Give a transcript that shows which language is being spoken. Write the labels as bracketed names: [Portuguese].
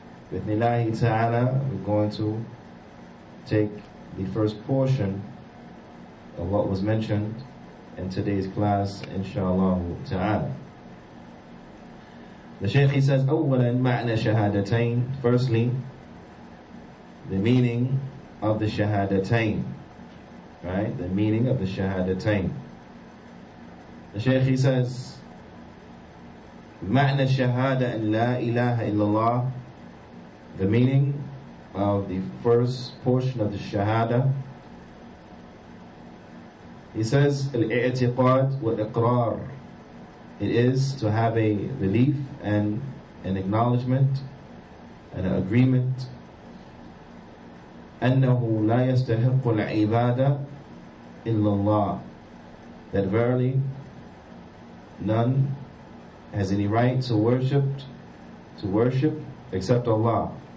[English] With Nillahi Ta'ala, we're going to take the first portion of what was mentioned in today's class, inshallah ta'ala. The Shaykh, he says, [Arabic] أولا معنى شهادتين. [English] Firstly, the meaning of the shahadatain. Right? The meaning of the shahadatain. The Shaykh, he says, [Arabic] معنى الشهادة أن لا إله إلا الله. [English] The meaning of the first portion of the shahada, he says [Arabic] al-i'tiqad wa iqrar. [English] It is to have a belief and an acknowledgement and an agreement [Arabic] أنه لا يستحق العبادة إلا الله, [English] that verily none has any right to worship except Allah.